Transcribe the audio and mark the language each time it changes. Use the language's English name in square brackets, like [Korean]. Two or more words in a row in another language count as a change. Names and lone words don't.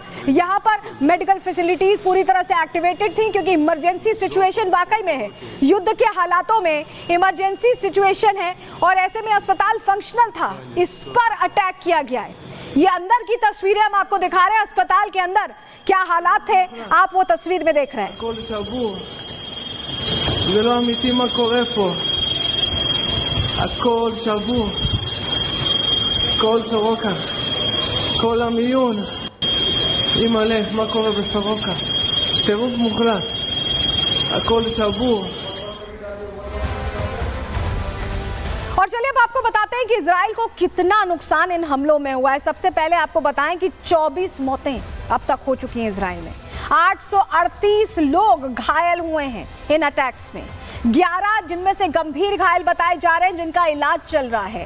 [Hindi] यहाँ पर [English] medical facilities [Hindi] पूरी तरह से एक्टिवेटेड थी, क्योंकि [English] emergency situation [Hindi] वाकई में है, युद्ध के हालातों में [English] emergency situation [Hindi] है, और ऐसे में अस्पताल फंक्शनल था। इस पर अटैक किया गया है। ये अंदर की तस्वीरें हम आपको दिखा रहे हैं, अस्पताल के अंदर क्या हालात थे आप वो तस्वीर में देख रहे हैं। [Hebrew] הכל שבור, זה לא אמיתי מה קורה פה, הכל שבור, כל סורוקה, כל המיון, אימא'לה, מה קורה בסורוקה, טירוף מוחלט, הכל שבור। [Hindi] और चलिए अब आपको बताते हैं कि इजराइल को कितना नुकसान इन हमलों में हुआ है। सबसे पहले आपको बताएं कि 24 मौतें अब तक हो चुकी हैं इजराइल में, 838 लोग घायल हुए हैं इन अटैक्स में, 11 जिनमें से गंभीर घायल बताए जा रहे हैं जिनका इलाज चल रहा है।